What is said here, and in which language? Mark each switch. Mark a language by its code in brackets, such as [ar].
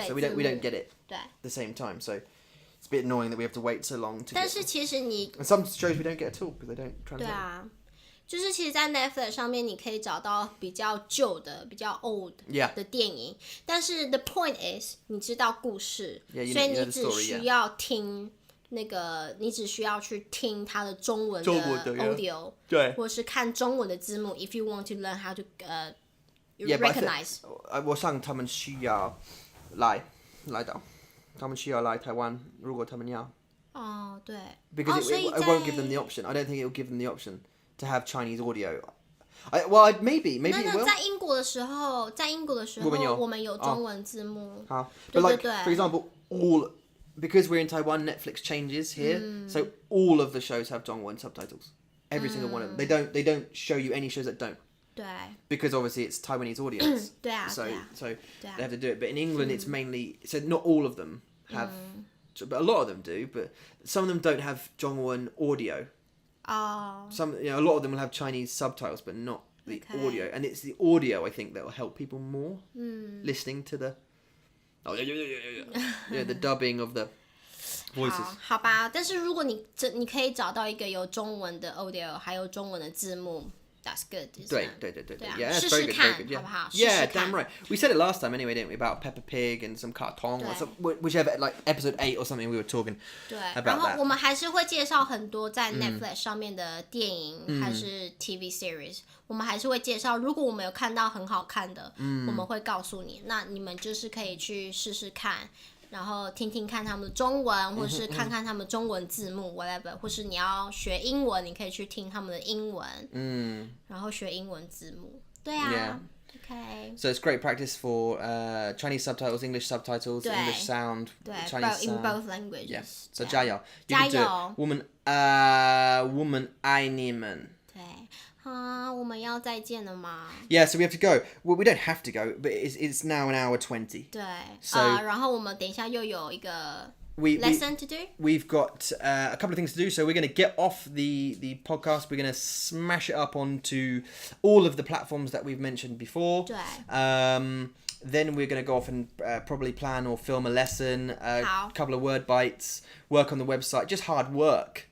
[en] So we don't get it at the same time. So it's a bit annoying that we have to wait so long to. [zh] 但是其实你 [en] And some shows we don't get at all because they don't translate. [zh] 对啊，就是其实，在 Netflix 上面你可以找到比较旧的、比较 old 的电影，但是 [en] the point is [zh] 你知道故事，所以你只需要听那个，你只需要去听它的中文的 audio，对，或是看中文的字幕。 [en] If you want to learn how to recognize， [zh] 我想他们需要来到，他们需要来台湾，如果他们要。哦，对。 [en] Because it won't give them the option. I don't think it will give them the option to have Chinese audio. Maybe it will. [zh] 在英国的时候，我们有中文字幕。 [en] 好， but like for example, because we're in Taiwan, Netflix changes here, so all of the shows have 中文 subtitles. Every single one of them. They don't show you any shows that don't. [zh] 对。 [en] Because obviously it's Taiwanese audience. [zh] 对啊。 [en] So they have to do it. But in England, it's mainly so not all of them have, but a lot of them do. But some of them don't have 中文 audio. Some, a lot of them will have Chinese subtitles, but not the audio. And it's the audio, I think, that will help people more listening to the the dubbing of the voices. [zh] 好吧，但是如果你可以找到一个有中文的 audio， 还有中文的字幕。 [en] That's good. 对 Yeah, that's very good. [zh] 试试看，好不好？ [en] Yeah, damn right. We said it last time anyway, didn't we? About Peppa Pig and some cartoon or some, whichever, like episode 8 or something we were talking [zh] 对 [en] about [zh] 然后 [en] that. [zh] 我们还是会介绍很多在 Netflix 上面的电影还是 TV series，我们还是会介绍。如果我们有看到很好看的，我们会告诉你。那你们就是可以去试试看。然后听听看他们的中文，或是看看他们中文字幕 whatever， 或是你要学英文，你可以去听他们的英文，然后学英文字幕。对啊 ，OK。 [en] So it's great practice for Chinese subtitles, English subtitles, English sound, Chinese in both languages. Yes. So 加油， [zh] 加油 woman 爱你们。对。我们要再见了吗？ [en] Yeah, so we have to go. Well, we don't have to go, but it's now an hour 20. [zh] 对 [en] So [zh] 然后我们等一下又有一个 [en] lesson to do. We've got a couple of things to do. So we're going to get off the podcast. We're going to smash it up onto all of the platforms that we've mentioned before. [zh] 对 [en] Then we're going to go off and probably plan or film a lesson, a couple of word bites, work on the website, just hard work.